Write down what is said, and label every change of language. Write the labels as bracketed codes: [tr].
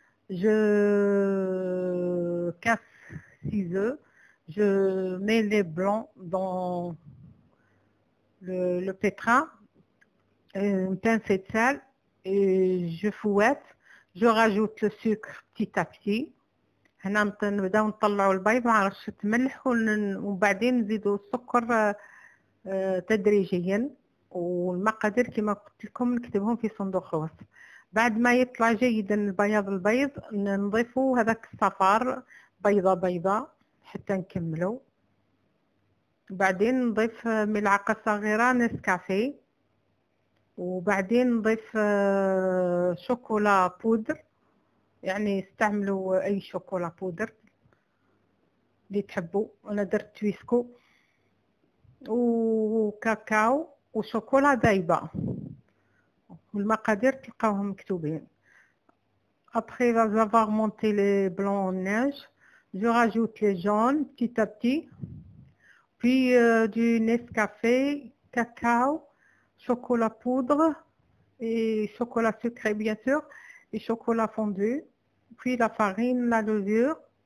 [fr] Je casse 6 œufs. Je mets les blancs dans le pétrin, une pincée de sel, et je fouette. Je rajoute le sucre petit à petit. [ar] هنا نبداو نطلعوا البيض مع رشة ملح، وبعدين نزيدوا السكر تدريجيا، والمقادير كما قلت لكم نكتبهم في صندوق الوصف. بعد ما يطلع جيدا البيض نضيفوا هذاك الصفار بيضة بيضة حتى نكملوا. بعدين نضيف ملعقة صغيرة نسكافيه، وبعدين نضيف شوكولا بودر، يعني استعملوا اي شوكولا بودر اللي تحبوا. انا درت تويسكو وكاكاو وشوكولا دايبه، والمقادير تلقاوهم مكتوبين. [fr] Après avoir monté les blancs en neige, je rajoute les jaunes petit à petit, puis du Nescafé, cacao, chocolat poudre et chocolat sucré bien sûr, et chocolat fondu, puis la farine, la levure,